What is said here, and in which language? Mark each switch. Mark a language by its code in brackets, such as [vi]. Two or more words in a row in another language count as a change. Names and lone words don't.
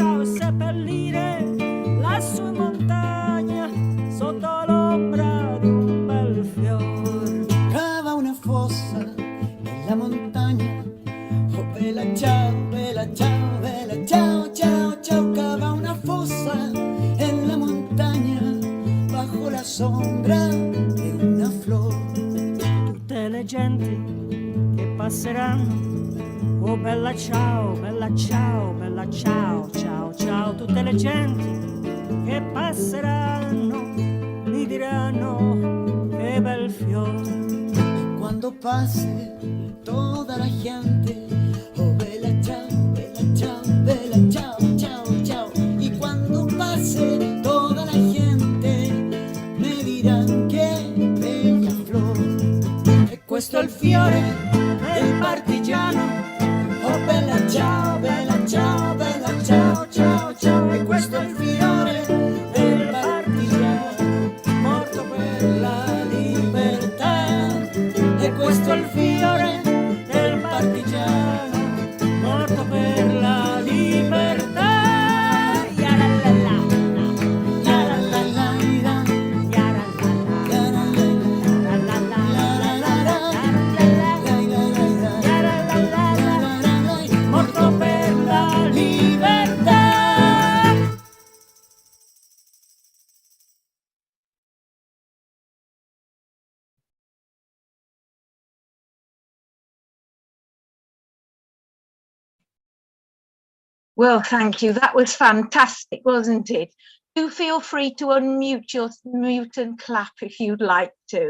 [it] E seppellire lassù in montagna, sotto l'ombra di un bel fior. Cava una fossa nella montagna, oh bella ciao, bella ciao, bella ciao, ciao, ciao. [es] Cava una fossa en la montaña, bajo la sombra de una flor. [it] Tutte le genti che passeranno, oh bella ciao, bella ciao, bella ciao, ciao, ciao. Tutte le genti che passeranno mi diranno che bel fior. [es] Cuando pase toda la gente, [it] oh bella ciao, bella ciao, bella ciao, ciao, ciao. [es] Y cuando pase toda la gente, me dirán [it] che bella [es] flor. [it] E questo è il fiore del partigiano, oh bella ciao, bella ciao, bella ciao, ciao, ciao. E questo è il fiore del partigiano, morto per la libertà. E questo è il fiore del partigiano, morto per la libertà. Morto per la libertà. [en] Well, thank you. That was fantastic, wasn't it? Do feel free to mute and clap if you'd like to.